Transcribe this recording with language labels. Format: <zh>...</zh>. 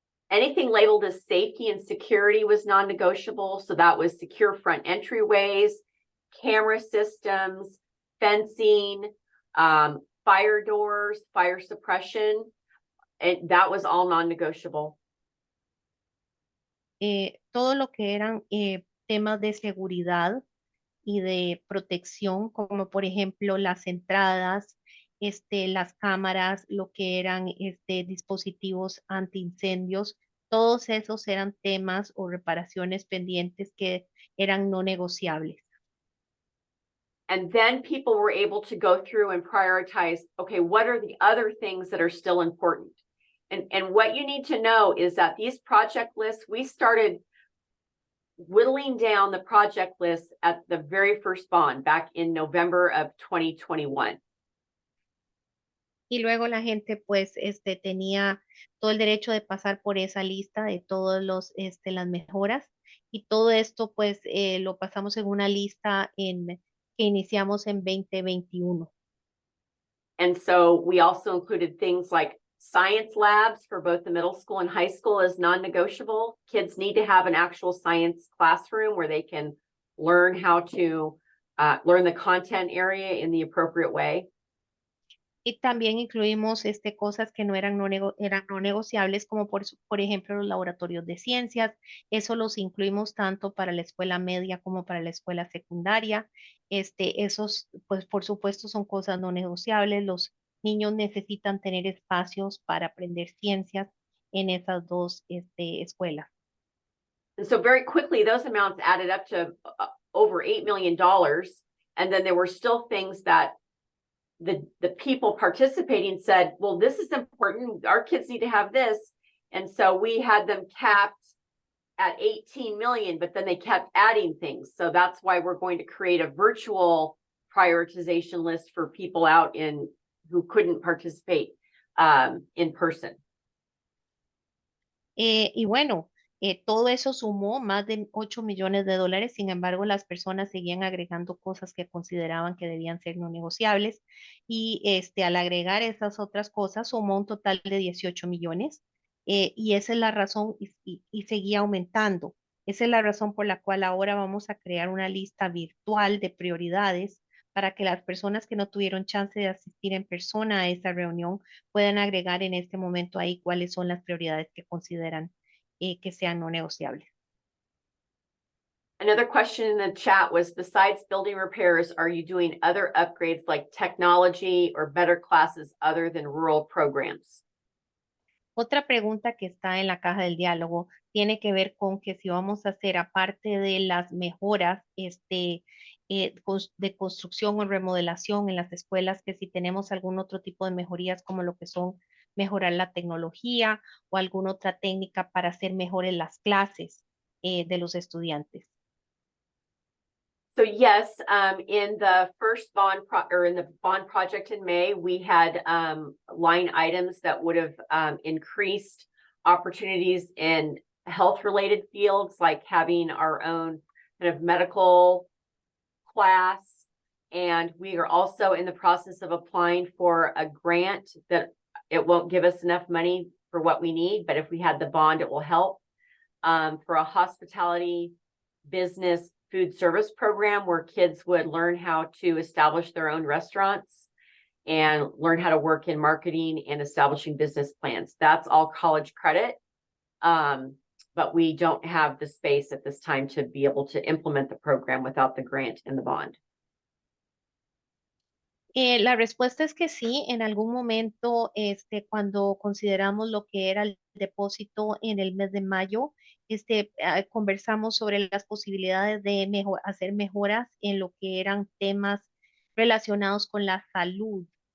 <en>Anything labeled as safety and security was non-negotiable. So that was secure front entryways, camera systems, fencing, fire doors, fire suppression. And that was all non-negotiable.</en> <es>Todo lo que eran temas de seguridad y de protección, como por ejemplo las entradas, las cámaras, lo que eran dispositivos antiincendios, todos esos eran temas o reparaciones pendientes que eran no negociables.</es> <en>And then people were able to go through and prioritize, okay, what are the other things that are still important? And what you need to know is that these project lists, we started whittling down the project list at the very first bond back in November of 2021.</en> <es>Y luego la gente pues tenía todo el derecho de pasar por esa lista de todos las mejoras, y todo esto pues lo pasamos en una lista que iniciamos en 2021.</es> <en>And so we also included things like science labs for both the middle school and high school as non-negotiable. Kids need to have an actual science classroom where they can learn how to learn the content area in the appropriate way.</en> <es>Y también incluimos cosas que eran no negociables, como por ejemplo los laboratorios de ciencias. Eso los incluimos tanto para la escuela media como para la escuela secundaria. Esos, pues por supuesto, son cosas no negociables. Los niños necesitan tener espacios para aprender ciencias en esas dos escuelas.</es> <en>And so very quickly, those amounts added up to over $8 million. And then there were still things that the people participating said, well, this is important. Our kids need to have this. And so we had them capped at 18 million, but then they kept adding things. So that's why we're going to create a virtual prioritization list for people out who couldn't participate in person.</en> <es>Y bueno, todo eso sumó más de $8 millones. Sin embargo, las personas seguían agregando cosas que consideraban que debían ser no negociables, y al agregar esas otras cosas sumó un total de 18 millones, y esa es la razón, y seguía aumentando. Esa es la razón por la cual ahora vamos a crear una lista virtual de prioridades para que las personas que no tuvieron chance de asistir en persona a esa reunión puedan agregar en este momento ahí cuáles son las prioridades que consideran que sean no negociables.</es> <en>Another question in the chat was, besides building repairs, are you doing other upgrades like technology or better classes other than rural programs?</en> <es>Otra pregunta que está en la caja del diálogo tiene que ver con que si vamos a hacer, aparte de las mejoras de construcción o remodelación en las escuelas, que si tenemos algún otro tipo de mejorías como lo que son mejorar la tecnología o alguna otra técnica para hacer mejores las clases de los estudiantes.</es> <en>So yes, in the first in the bond project in May, we had line items that would have increased opportunities in health-related fields, like having our own kind of medical class. And we are also in the process of applying for a grant that it won't give us enough money for what we need, but if we had the bond, it will help for a hospitality business food service program where kids would learn how to establish their own restaurants and learn how to work in marketing and establishing business plans. That's all college credit. But we don't have the space at this time to be able to implement the program without the grant and the bond.</en> <es>La respuesta es que sí, en algún momento, cuando consideramos lo que era el depósito en el mes de mayo, conversamos sobre las posibilidades de hacer mejoras en lo que eran temas relacionados con la salud.</es>